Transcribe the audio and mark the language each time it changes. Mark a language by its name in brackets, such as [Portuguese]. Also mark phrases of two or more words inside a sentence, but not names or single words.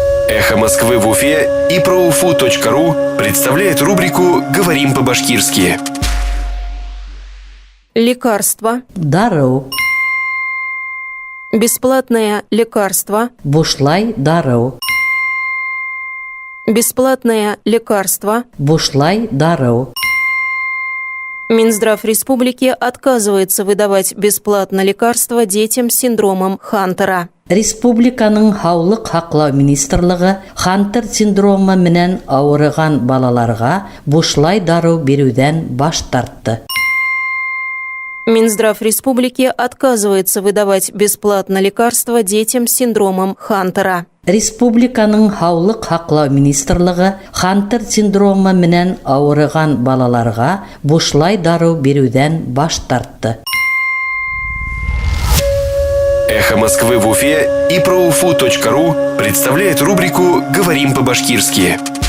[Russian] Эхо Москвы в Уфе и ProUFU.ру представляет рубрику «Говорим по-башкирски». Лекарство. [Bashkir] Дару. [Russian] Бесплатное лекарство. [Bashkir] Бушлай дару. [Russian] Бесплатное лекарство. [Bashkir] Бушлай дару. [Russian] Минздрав республики отказывается выдавать бесплатно лекарства детям с синдромом Хантера. [Bashkir] Республиканың Һаулык һаклау министрлыгы Хантер синдромы менән авырыган балаларга бушлай дару бирүдән баш тартты. [Russian] Минздрав республики отказывается выдавать бесплатно лекарства детям с синдромом Хантера. [Bashkir] Республиканың Һаулык һаклау министрлыгы Хантер синдромы менән авырыган балаларга бушлай дару бирүдән баш тартты. [Russian] Эхо Москвы в Уфе и ProUFU.ру представляет рубрику «Говорим по-башкирски».